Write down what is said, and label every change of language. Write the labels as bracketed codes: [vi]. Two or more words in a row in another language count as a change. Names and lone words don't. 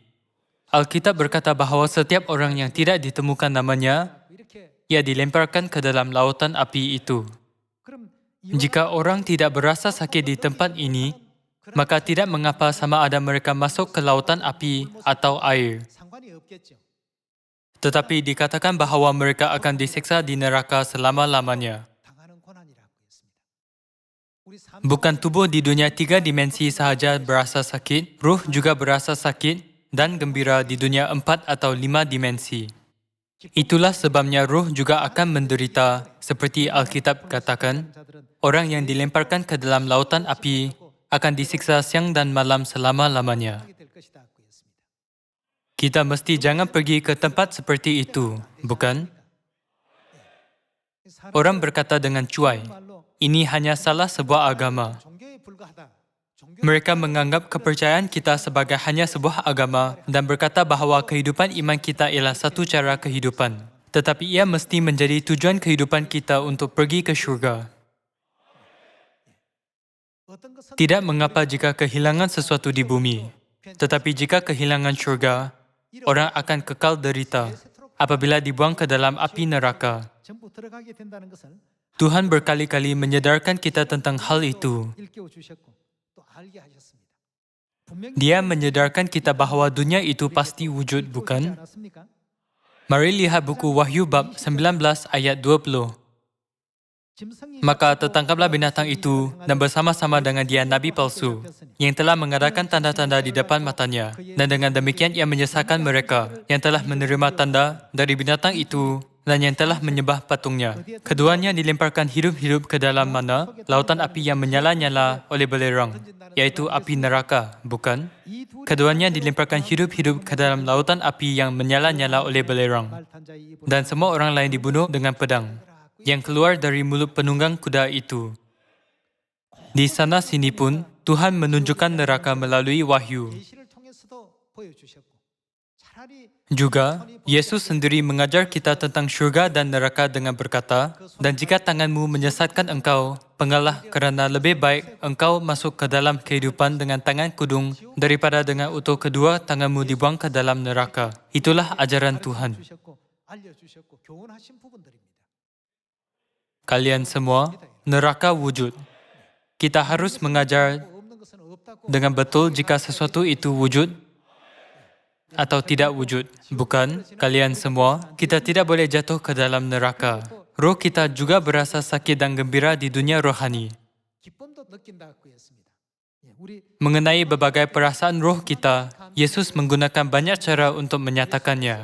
[ms] Alkitab berkata bahawa setiap orang yang tidak ditemukan namanya [ko] 이렇게 [ms] ia dilemparkan ke dalam lautan api itu. [ko] 그럼 [ms] Jika orang tidak berasa sakit di tempat ini, maka tidak mengapa sama ada mereka masuk ke lautan api atau air. [ko] 상관이 없겠죠. [ms] Tetapi dikatakan bahawa mereka akan disiksa di neraka selama-lamanya. [ko] 당하는 고난이라고 했습니다. 우리 삶 [ms] Bukan tubuh di dunia 3 dimensi sahaja berasa sakit, ruh juga berasa sakit dan gembira di dunia 4 atau 5 dimensi. Itulah sebabnya ruh juga akan menderita, seperti Alkitab katakan, orang yang dilemparkan ke dalam lautan api akan disiksa siang dan malam selama-lamanya. [ko] 하게 될 것이다 고 했습니다. [ms] Kita mesti jangan pergi ke tempat seperti itu, bukan? Orang berkata dengan cuai, ini hanya salah sebuah agama. [ko] 종교에 불과하다. 종교 [ms] Mereka menganggap kepercayaan kita sebagai hanya sebuah agama dan berkata bahawa kehidupan iman kita ialah satu cara kehidupan. Tetapi ia mesti menjadi tujuan kehidupan kita untuk pergi ke syurga. [ko] 어떤 것은 [ms] Tidak mengapa jika kehilangan sesuatu di bumi. Tetapi jika kehilangan syurga, orang akan kekal derita apabila dibuang ke dalam api neraka. [ko] 전부 들어가게 된다는 것을 [ms] Tuhan berkali-kali menyedarkan kita tentang hal itu. [ko] 일깨워 주셨고 또 알게 하셨습니다. 분명히 [ms] Dia menyedarkan kita bahawa dunia itu pasti wujud, bukan? [ko] 않았습니까? [ms] Mari lihat buku Wahyu bab 19 ayat 20. [ko] 짐승이 [ms] Maka tertangkaplah binatang itu dan bersama-sama dengan dia nabi palsu yang telah mengadakan tanda-tanda di depan matanya. Dan dengan demikian ia menyesatkan mereka yang telah menerima tanda dari binatang itu dan yang telah menyembah patungnya. Keduanya dilemparkan hidup-hidup ke dalam mana? Lautan api yang menyala-nyala oleh belerang, yaitu api neraka, bukan? [ko] 이 둘이 [ms] Keduanya dilemparkan hidup-hidup ke dalam lautan api yang menyala-nyala oleh belerang. [ko] 말탄자의 입으로 [ms] Dan semua orang lain dibunuh dengan pedang yang keluar dari mulut penunggang kuda itu. Di sana sini pun, Tuhan menunjukkan neraka melalui wahyu. [ko] 계시를 통해서도 보여주셨고 차라리 [ms] Juga, Yesus sendiri mengajar kita tentang syurga dan neraka dengan berkata, dan jika tanganmu menyesatkan engkau, pengalah kerana lebih baik engkau masuk ke dalam kehidupan dengan tangan kudung daripada dengan utuh kedua tanganmu dibuang ke dalam neraka. Itulah ajaran Tuhan. [ko] 주셨고 알려주셨고 교훈하신 부분들입니다. [ms] Kalian semua, neraka wujud. Kita harus mengajar [ko] 없는 것은 없다고 [ms] dengan betul jika sesuatu itu wujud atau tidak wujud. Bukan, kalian semua, kita tidak boleh jatuh ke dalam neraka. Roh kita juga berasa sakit dan gembira di dunia rohani. [ko] 기쁨도 느낀다고 했습니다. 예, 우리 [ms] Mengenai berbagai perasaan roh kita, Yesus menggunakan banyak cara untuk menyatakannya.